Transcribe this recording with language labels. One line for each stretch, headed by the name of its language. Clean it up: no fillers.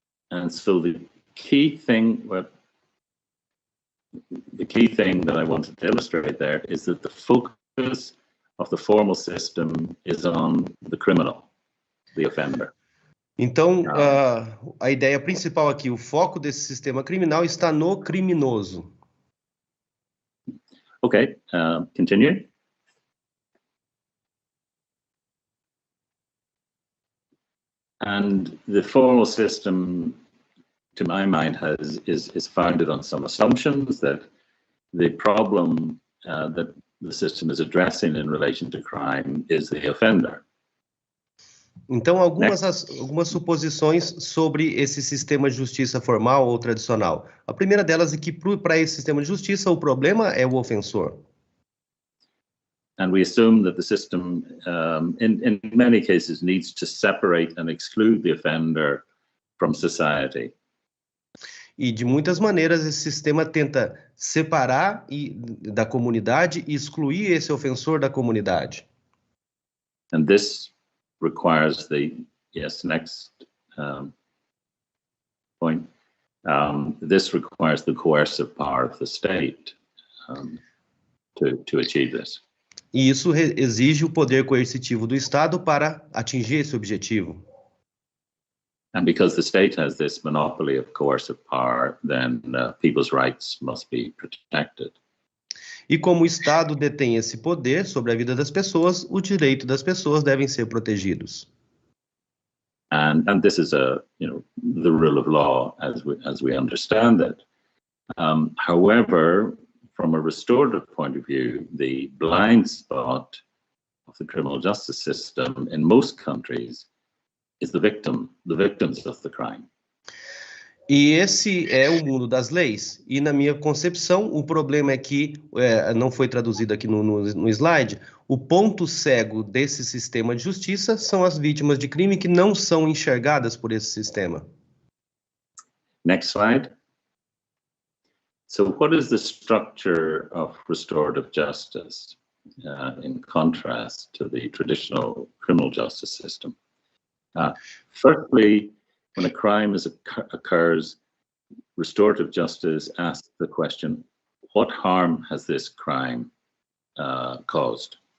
English: And so the key thing that I wanted to illustrate there is that the focus of the formal system is on the criminal, the offender.
Portuguese: Então, a ideia principal aqui, o foco desse sistema criminal está no criminoso.
English: Okay, continue. And the formal system, to my mind, is founded on some assumptions that the problem that the system is addressing in relation to crime is the offender.
Portuguese: Então, algumas suposições sobre esse sistema de justiça formal ou tradicional. A primeira delas é que, para esse sistema de justiça, o problema é o ofensor.
English: And we assume that the system, in many cases, needs to separate and exclude the offender from society.
Portuguese: E, de muitas maneiras, esse sistema tenta separar da comunidade e excluir esse ofensor da comunidade.
English: And this requires next point. This requires the coercive power of the state to achieve this.
Portuguese: E isso exige o poder coercitivo do Estado para atingir esse objetivo.
English: And because the state has this monopoly of coercive power, then people's rights must be protected.
Portuguese: E como o Estado detém esse poder sobre a vida das pessoas, o direito das pessoas devem ser protegidos.
English: And this is the rule of law as we understand it. However, from a restorative point of view, the blind spot of the criminal justice system in most countries is the victims of the crime.
Portuguese: E esse é o mundo das leis. E na minha concepção, o problema é que, não foi traduzido aqui no slide, o ponto cego desse sistema de justiça são as vítimas de crime que não são enxergadas por esse sistema.
English: Next slide. So what is the structure of restorative justice in contrast to the traditional criminal justice system? Firstly, when a crime occurs, restorative justice asks the question, what harm has this crime caused?